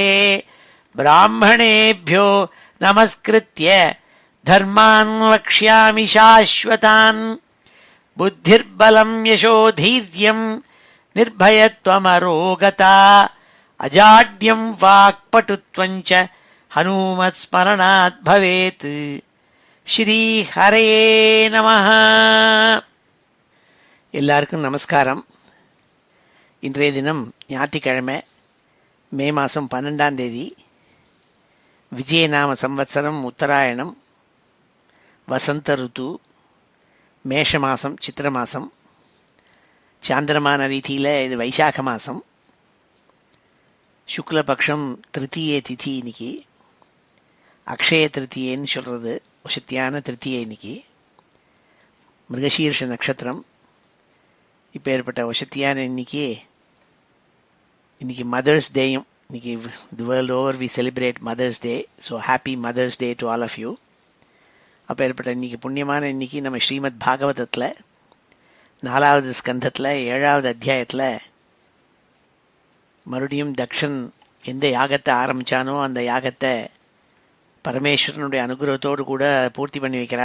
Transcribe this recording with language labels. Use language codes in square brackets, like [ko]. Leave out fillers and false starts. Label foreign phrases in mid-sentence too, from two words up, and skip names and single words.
[sa] ब्राह्मणेभ्यो नमस्कृत्य धर्मान् वक्ष्यामि शाश्वतान्। बुद्धिर्बलं यशोधैर्यं निर्भयत्वमरोगता अजाड्यं वाक्पटुत्वं च हनुमत्स्मरणात् भवेत्। श्रीहरये நமः. [ta] எல்லாருக்கும் நமஸ்காரம். இன்றைய தினம் ஞாயிற்றுக்கிழமை, மே மாதம் 12ஆம் தேதி, விஜயநாம சம்வத்சரம், உத்தராயணம், வசந்த ருத்து, மேஷ மாதம், சித்திர மாதம், சாந்திரமான ரீதியில் இது வைசாக மாதம், சுக்லபக்ஷம் திருத்தீய திதி. இன்னைக்கு அக்ஷய திருத்தியேன்னு சொல்கிறது, வசத்தியான திருத்தியை. இன்னைக்கு மிருகசீர்ஷ நட்சத்திரம். இப்போ ஏற்பட்ட வசத்தியான இன்னைக்கு [en] Mother's Dayயும். இன்னைக்கு the world over we celebrate Mother's Day. So happy Mother's Day to all of you. [ta] அப்போ ஏற்பட்ட இன்னைக்கு புண்ணியமான இன்னைக்கு நம்ம ஸ்ரீமத் பாகவதத்தில் 4வது ஸ்கந்தத்தில் 7வது அத்தியாயத்தில் மறுபடியும் தக்ஷன் எந்த யாகத்தை ஆரம்பித்தானோ அந்த யாகத்தை பரமேஸ்வரனுடைய அனுகிரகத்தோடு கூட பூர்த்தி பண்ணி வைக்கிறாள்.